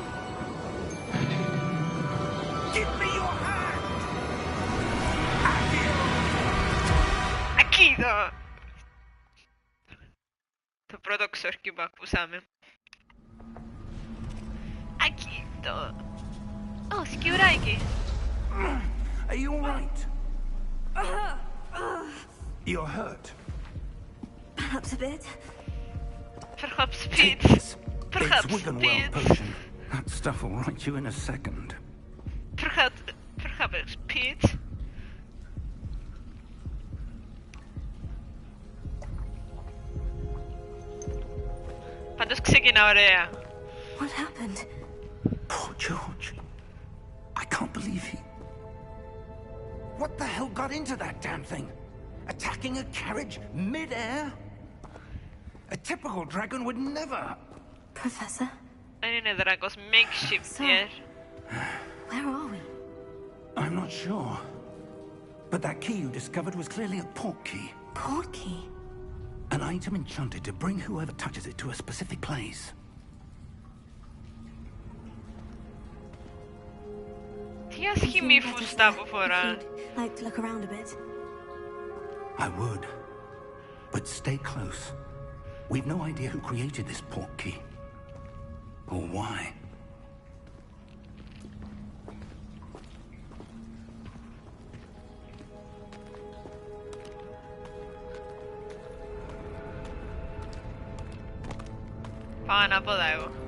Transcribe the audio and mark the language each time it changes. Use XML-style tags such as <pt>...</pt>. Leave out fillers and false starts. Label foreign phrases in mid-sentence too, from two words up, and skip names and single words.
<en>Give me your hand!</en> <el>Ακίδο! Το πρώτο ξόρκι που ακούσαμε. Ακίδο! Ω, σκιουράκι!</el> <en>Are you all right? You're hurt. Perhaps a bit. Perhaps Take Pete. this. It's Perhaps Wiggenwell Pete. potion. That stuff will right you in a second. Perhaps Pete.</en> <el>Πάντως ξεκινά ωραία.</el> <en>What happened? Poor George. I can't believe he... What the hell got into that damn thing? Attacking a carriage mid-air? A typical dragon would never... Professor,</en> <el>Δεν είναι δράκος,</el> <en>makeshift here. where are we? I'm not sure. But that key you discovered was clearly a port key. Port key. An item enchanted to bring whoever touches it to a specific place.</en> <el>Τι ασχημή φούστα που φορά.</el> <en>If you'd like to look around a bit. I would. But stay close. We've no idea who created this port key. Or why.</en> <el>Πάω να πω εγώ.</el>